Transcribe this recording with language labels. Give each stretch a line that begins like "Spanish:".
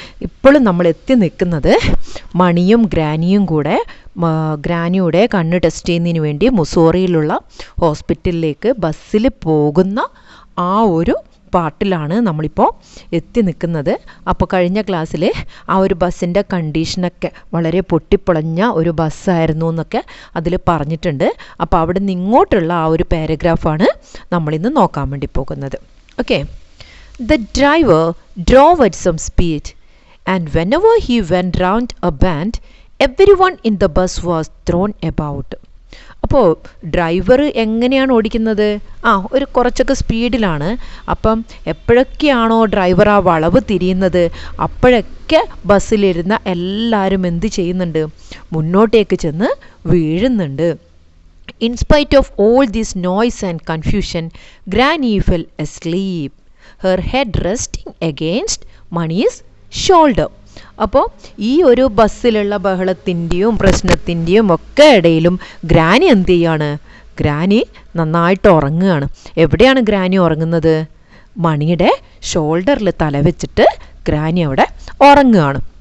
Malayalam: ഇപ്പോഴും നമ്മൾ എത്തി നിൽക്കുന്നത് മണിയും ഗ്രാനിയും കൂടെ ഗ്രാനിയുടെ കണ്ണ് ടെസ്റ്റ് ചെയ്യുന്നതിന് വേണ്ടി മുസോറിയിലുള്ള ഹോസ്പിറ്റലിലേക്ക് ബസ്സിൽ പോകുന്ന ആ ഒരു പാർട്ടിലാണ് നമ്മളിപ്പോൾ എത്തി നിൽക്കുന്നത്. അപ്പോൾ കഴിഞ്ഞ ക്ലാസ്സിൽ ആ ഒരു ബസ്സിൻ്റെ കണ്ടീഷനൊക്കെ വളരെ പൊട്ടിപ്പൊളഞ്ഞ ഒരു ബസ്സായിരുന്നു എന്നൊക്കെ അതിൽ പറഞ്ഞിട്ടുണ്ട്. അപ്പോൾ അവിടെ നിന്ന് ഇങ്ങോട്ടുള്ള ആ ഒരു പാരഗ്രാഫാണ് നമ്മളിന്ന് നോക്കാൻ വേണ്ടി പോകുന്നത്. Okay.
English: The driver drove at some speed and whenever he went round a bend, everyone in the bus was thrown about.
Malayalam: അപ്പോൾ ഡ്രൈവർ എങ്ങനെയാണ് ഓടിക്കുന്നത്? ഒരു കുറച്ചൊക്കെ സ്പീഡിലാണ്. അപ്പം എപ്പോഴൊക്കെയാണോ ഡ്രൈവർ ആ വളവ് തിരിയുന്നത് അപ്പോഴൊക്കെ ബസ്സിലിരുന്ന എല്ലാവരും എന്ത് ചെയ്യുന്നുണ്ട്? മുന്നോട്ടേക്ക് ചെന്ന് വീഴുന്നുണ്ട്.
English: In spite of all this noise and confusion, Granny fell asleep, her head resting against Mani's shoulder.
Malayalam: അപ്പോൾ ഈ ഒരു ബസ്സിലുള്ള ബഹളത്തിൻ്റെയും പ്രശ്നത്തിൻ്റെയും ഒക്കെ ഇടയിലും ഗ്രാനി എന്ത് ചെയ്യാണ്? ഗ്രാനി നന്നായിട്ട് ഉറങ്ങുകയാണ്. എവിടെയാണ് ഗ്രാനി ഉറങ്ങുന്നത്? മണിയുടെ ഷോൾഡറിൽ തല വെച്ചിട്ട് ഗ്രാനി അവിടെ ഉറങ്ങുകയാണ്.